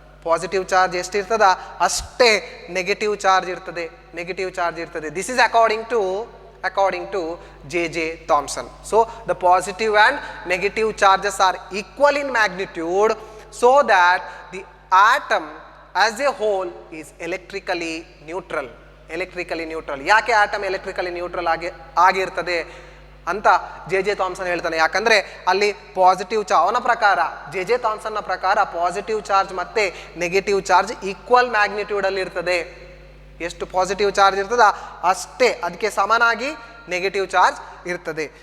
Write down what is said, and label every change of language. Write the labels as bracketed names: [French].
[Kannada] Positive charge ಎಷ್ಟಿರ್ತದ ಅಷ್ಟೇ negative charge ಇರ್ತದೆ. [English] This is according to J.J. Thomson. So the positive and negative charges are equal in magnitude so that the atom as a whole is electrically neutral. [Kannada] ಯಾಕೆ atom electrically neutral ಆಗಿರ್ತದೆ ಅಂತ J.J. Thomson ಹೇಳ್ತಾನೆ. ಯಾಕಂದರೆ ಅಲ್ಲಿ positive ಅವನ ಪ್ರಕಾರ, J.J. Thomsonನ ಪ್ರಕಾರ positive charge ಮತ್ತು ನೆಗೆಟಿವ್ ಚಾರ್ಜ್ ಈಕ್ವಲ್ ಮ್ಯಾಗ್ನಿಟ್ಯೂಡಲ್ಲಿ ಇರ್ತದೆ. ಎಷ್ಟು ಪಾಸಿಟಿವ್ ಚಾರ್ಜ್ ಇರ್ತದ ಅಷ್ಟೇ ಅದಕ್ಕೆ ಸಮನಾಗಿ ನೆಗೆಟಿವ್ ಚಾರ್ಜ್ ಇರ್ತದೆ.